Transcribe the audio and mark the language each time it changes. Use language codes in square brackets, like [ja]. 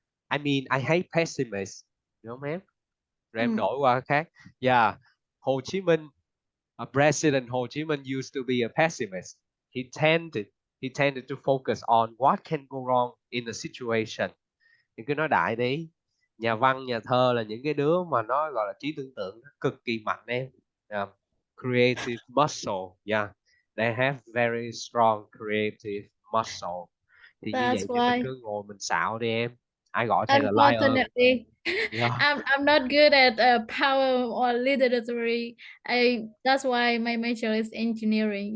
[en] I mean, I hate pessimists. [vi] Được không em? Rồi em Mm. đổi qua cái khác. [en] Yeah, Hồ Chí Minh, President Ho Chi Minh used to be a pessimist. He tended he tended to focus on what can go wrong in the situation. [vi] Những cái nói đại đi. Nhà văn, nhà thơ là những cái đứa mà nó gọi là trí tưởng tượng cực kỳ mạnh em. [en] Yeah. Creative muscle, yeah. They have very strong creative muscle. [vi] Thì như vậy [en] That's [vi] thì mình [en] why. [vi] cứ ngồi mình xạo đi em. Ai gọi thầy là liar. [en] Unfortunately, Yeah. I'm not good at power or literary. I That's why my major is engineering.